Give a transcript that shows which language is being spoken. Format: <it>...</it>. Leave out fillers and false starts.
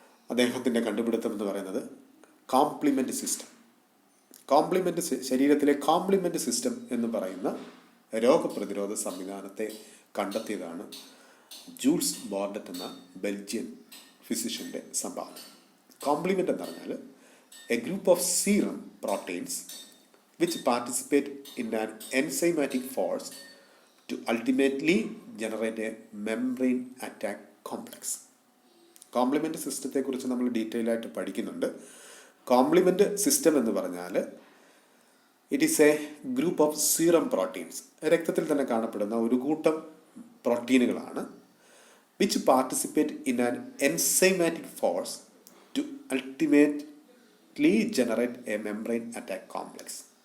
<ml>അദ്ദേഹത്തിൻ്റെ കണ്ടുപിടുത്തം എന്ന് പറയുന്നത് കോംപ്ലിമെൻ്റ് സിസ്റ്റം. ശരീരത്തിലെ കോംപ്ലിമെൻ്റ് സിസ്റ്റം എന്ന് പറയുന്ന രോഗപ്രതിരോധ സംവിധാനത്തെ കണ്ടെത്തിയതാണ് ജൂൾസ് ബോർഡറ്റ് എന്ന ബെൽജിയൻ ഫിസിഷ്യൻ്റെ സംഭാവന.</ml> <en>complement</en> <ml>എന്ന് പറഞ്ഞാൽ</ml> <en>A group of serum proteins which participate in an enzymatic force to ultimately generate a membrane attack complex.</en> <ml>Compliment സിസ്റ്റത്തെക്കുറിച്ച് നമ്മൾ ഡീറ്റെയിൽ ആയിട്ട് പഠിക്കുന്നുണ്ട്. കോംപ്ലിമെൻ്റ് സിസ്റ്റം എന്ന് പറഞ്ഞാൽ</ml> <en>it is a group of serum proteins,</en> <ml>രക്തത്തിൽ തന്നെ കാണപ്പെടുന്ന ഒരു കൂട്ടം പ്രോട്ടീനുകളാണ്.</ml> <en>Which participate in an enzymatic force to ultimately generate a membrane attack complex.</en>